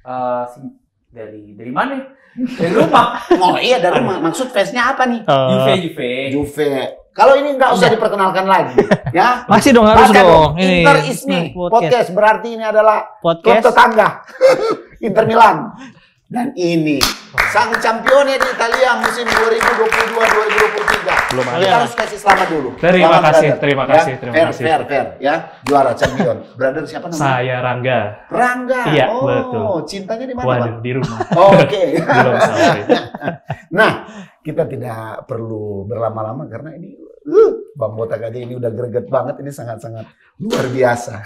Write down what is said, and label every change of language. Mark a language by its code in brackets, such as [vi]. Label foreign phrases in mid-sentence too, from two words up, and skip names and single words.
[id] dari mana? Dari rumah. oh iya dari rumah. Maksud fansnya apa nih? Juve. Kalau ini nggak usah diperkenalkan lagi, ya. Masih dong, harus Baca dong. Ini Inter Ismi podcast berarti ini adalah klub podcast tetangga Inter Milan. Dan ini sang campione di Italia musim 2022-2023. Belum ada. Kita harus kasih selamat dulu. Terima Selamat, kasih, brother. terima Ya, kasih, terima kasih. Fair, ya. Juara champion. Brother siapa namanya? Saya Rangga. Rangga. Iya, oh, betul. Cintanya di mana, Waduh, Bang? di rumah. Oke. Belum sampai. Nah, kita tidak perlu berlama-lama karena ini Bang Botak aja ini udah greget banget, ini sangat-sangat luar biasa.